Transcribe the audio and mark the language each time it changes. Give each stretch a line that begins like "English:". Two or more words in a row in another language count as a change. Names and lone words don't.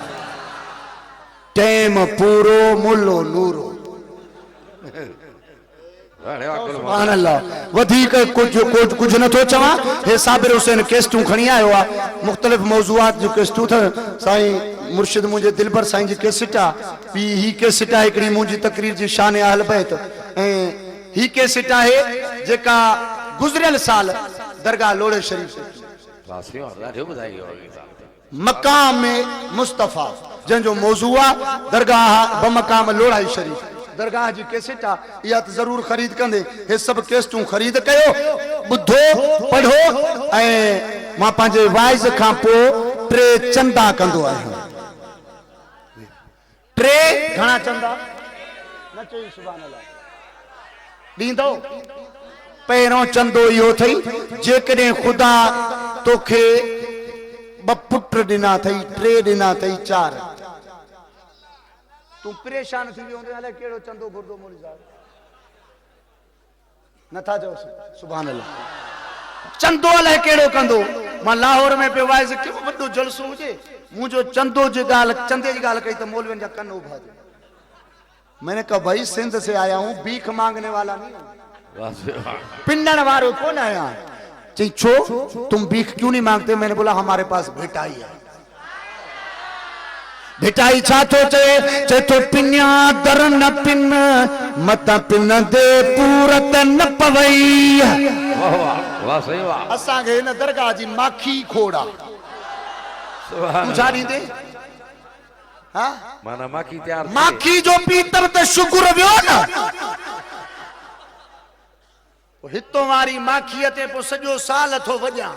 Sindhi: टाइम पूरो मुल्लो नूरो
Arabic: سبحان الله.
Sindhi: वधीक कुछ न तो चवा हे साबिर हुसैन केस्टूं खणी आयो आ मुख्तलिफ मौजूआत जो केस्टूं थ साईं मुर्शिद मुझे दिलबर साईं जी केसेट आ बी ही केसेट आहे हिकड़ी मुंहिंजी तकरीर जी शान अहल बैत ऐं ही केसेट आहे जेका गुज़रियल साल दरगाह लोड़े शरीफ से मकाम मुस्तफ़ा जंहिंजो मौजू आहे दरगाह बमकाम लोड़ाई शरीफ दरगाह जी केसेट आ या तो जरूर खरीद कंदे हे सब केसेटूं खरीद कयो बुधो पढ़ो ऐं मां पंहिंजे वाइज खां पोइ 3 चंदा कंदो आहियां। 3 घणा चंदा न चई
Arabic: سبحان الله
Sindhi: ॾींदो। पहिरों चंदो इहो थई जेकॾहिं ख़ुदा तोखे 2 पुट ॾिना अथई 3 ॾिना अथई 4 तू परेशान थी वियो हूंदे अलाए कहिड़ो चंदो घुरदो मोली साहब नथा चओ
Arabic: سبحان الله.
Sindhi: चंदो अलाए कहिड़ो कंदो मां लाहौर में पियो वाइज़ कयो वॾो जलसो हुजे मुंहिंजो चंदो जी ॻाल्हि चंदे जी ॻाल्हि कई त मौलवियुनि जा कन उभा थी।
Urdu: میں نے کہا بھائی سندھ سے آیا ہوں بھیک مانگنے والا نہیں
Sindhi: पिंडण वारो
Urdu: کون آیا.
Sindhi: चई छो
Urdu: تم بھیک کیوں نہیں مانگتے? میں نے بولا ہمارے پاس بھٹائی ہے.
Sindhi: भिटाई छा तो चे तो पिन्या दर न पिन मत पिन दे पूरत न पवई। वाह वाह सही वाह। असांखे हिन दरगाह जी माखी खोड़ा सुभान तू छा ॾींदे हा माना माखी तैयार माखी जो पीतब त शुक्र वियो न हितो वारी माखीअ ते पोइ सॼो साल थो वॼां।